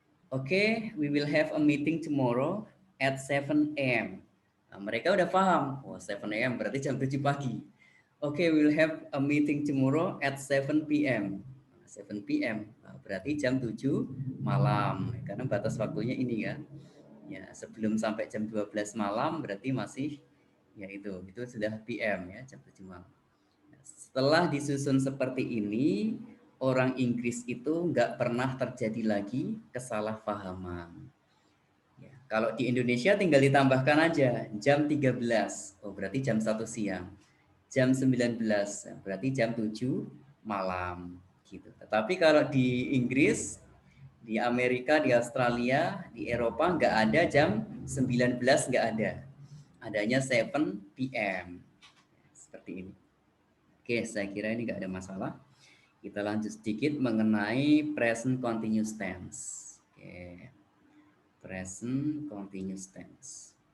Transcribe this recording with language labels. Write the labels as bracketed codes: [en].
[en] Oke, we will have a meeting tomorrow at 7 AM. [id] Nah, mereka udah paham. Oh, 7 AM berarti jam 7 pagi. Oke, [en] we will have a meeting tomorrow at 7 PM. [id] 7 PM. Nah, berarti jam 7 malam. Karena batas waktunya ini kan. Ya, sebelum sampai jam 12 malam berarti masih ya itu sudah PM ya, jam 7 malam. Setelah disusun seperti ini, orang Inggris itu nggak pernah terjadi lagi kesalahpahaman. Ya, kalau di Indonesia tinggal ditambahkan aja jam 13, oh berarti jam 1 siang. Jam 19, berarti jam 7 malam gitu. Tetapi kalau di Inggris, di Amerika, di Australia, di Eropa nggak ada jam 19, nggak ada. Adanya 7 PM. Seperti ini. Oke, saya kira ini nggak ada masalah. Kita lanjut sedikit mengenai present continuous tense. Oke, present continuous tense.